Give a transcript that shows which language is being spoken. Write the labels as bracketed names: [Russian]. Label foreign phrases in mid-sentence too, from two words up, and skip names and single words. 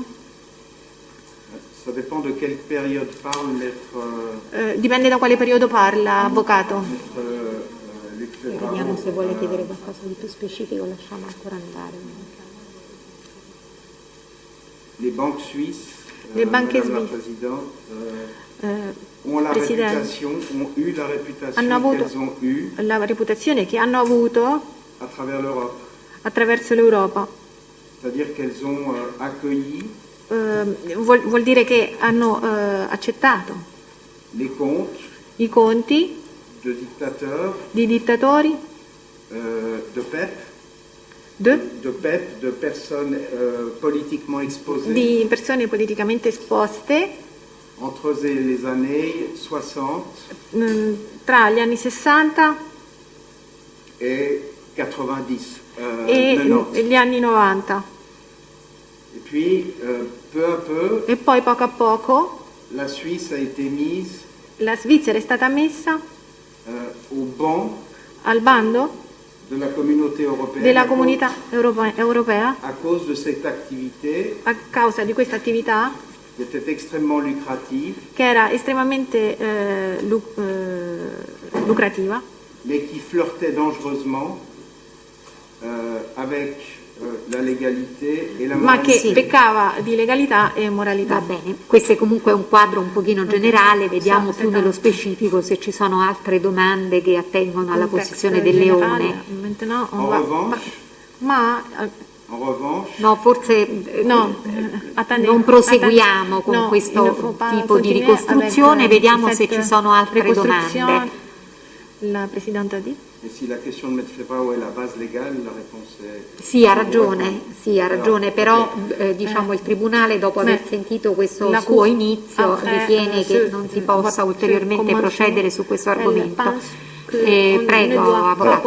[French] Ça dépend de quelle période parle notre [Italian] Dipende da quale periodo parla, avvocato. Luc Febraro. Vediamo se vuole chiedere qualcosa di più specifico, lasciamo ancora andare. [French] Les banques suisses, [Italian] Le banche [French] Madame la suisse. Présidente, ont la [Italian] Presidente, [French] réputation, ont eu la réputation [Italian] hanno avuto [French] qu'elles ont eue [Italian] la reputazione che hanno avuto [French] à travers l'Europe. [Italian] attraverso l'Europa. [French] C'est-à-dire qu'elles ont accueilli [Italian] Vuol dire che hanno accettato [French] les comptes [Italian] i conti [French] de dictateurs, [Italian] di dittatori, [French] de PEP, de personnes politiquement exposées, [Italian] di persone politicamente esposte [French] entre les années 60 [Italian] tra gli anni 60 [French] et 90. [Italian] e 90. gli anni 90. [French] Et puis, peu à peu, [Italian] E poi poco a poco [French] la Suisse a été mise [Italian] la Svizzera è stata messa [French] au banc [Italian] al bando [French] de la communauté européenne [Italian] della comunità europea [French] à cause de cette activité [Italian] a causa di questa attività [French] qui était extrêmement lucrative, [Italian] che era estremamente lucrativa, [French] mais qui flirtait dangereusement avec la légalité et la [Italian] ma che [French] moralité. [Italian] peccava di legalità e Va moralità. bene, questo è comunque un quadro un pochino generale, vediamo più nello specifico se ci sono altre domande che attengono alla posizione del Leone. [French] Maintenant, on En va- revanche, [Italian] Ma [French] en revanche, [Italian] No, forse [French] no, attendez, [Italian] non proseguiamo [French] attendez. [Italian] con [French] No, il ne [Italian] questo [French] faut pas [Italian] tipo di [French] continuer [Italian] ricostruzione, [French] avec, [Italian] vediamo se [French] cette [Italian] ci sono altre ricostruzione. domande. La Presidente ha detto. [French] et si la question de M. Febrao est la base légale, la réponse est... [Italian] Sì, ha ragione, però diciamo il Tribunale dopo aver sentito questo [French] la [Italian] suo [French] Cour [Italian] inizio [French] après, [Italian] ritiene che non si possa ulteriormente procedere su questo argomento. Prego, Avvocato.